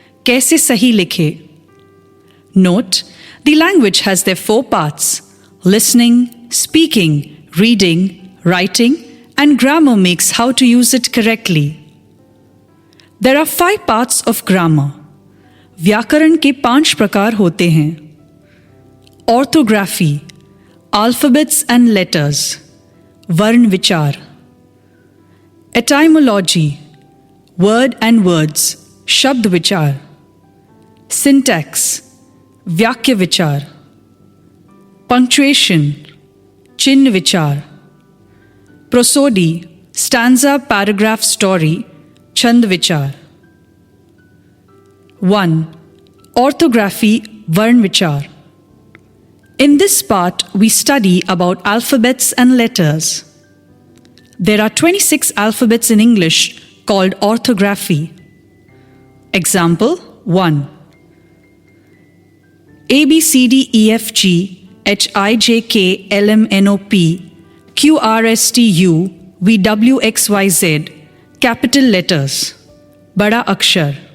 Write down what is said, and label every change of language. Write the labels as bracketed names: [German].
[Hindi] कैसे सही लिखे. [English] Note, the language has their 4 parts: listening, speaking, reading, writing, and grammar makes how to use it correctly. There are 5 parts of grammar. [Hindi] व्याकरण के 5 प्रकार होते हैं. [English] Orthography, alphabets and letters, [Hindi] वर्ण विचार. [English] Etymology, word and words, [Hindi] शब्द विचार. [English] Syntax, [Hindi] वाक्य विचार. [English] Punctuation, [Hindi] चिन्ह विचार. [English] Prosody, stanza, paragraph, story, [Hindi] छंद विचार. 1. [English] Orthography, [Hindi] वर्ण विचार. [English] In this part, we study about alphabets and letters. There are 26 alphabets in English called orthography. Example 1. A, B, C, D, E, F, G, H, I, J, K, L, M, N, O, P, Q, R, S, T, U, V, W, X, Y, Z, capital letters, [Hindi] बड़ा अक्षर.